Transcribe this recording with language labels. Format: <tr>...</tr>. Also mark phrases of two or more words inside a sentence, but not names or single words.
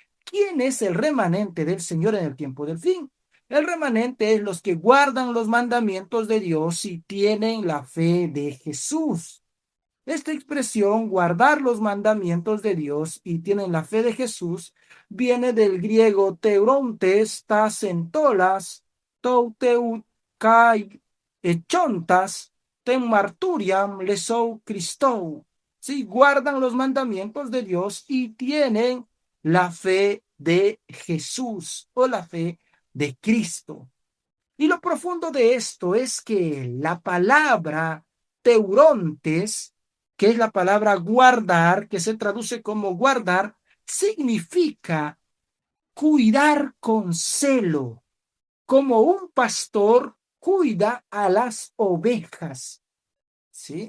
<es>¿Quién es el remanente del Señor en el tiempo del fin? El remanente es los que guardan los mandamientos de Dios y tienen la fe de Jesús. Esta expresión, guardar los mandamientos de Dios y tienen la fe de Jesús, viene del griego</es> <el>τηροῦντες τὰς ἐντολὰς τοῦ θεοῦ καὶ ἔχοντες τὴν μαρτυρίαν Ἰησοῦ Χριστοῦ.</el> <es>Sí, guardan los mandamientos de Dios y tienen la fe de Jesús o la fe de Cristo. Y lo profundo de esto es que la palabra teurontes, que es la palabra guardar, que se traduce como guardar, significa cuidar con celo, como un pastor cuida a las ovejas, ¿sí?</es>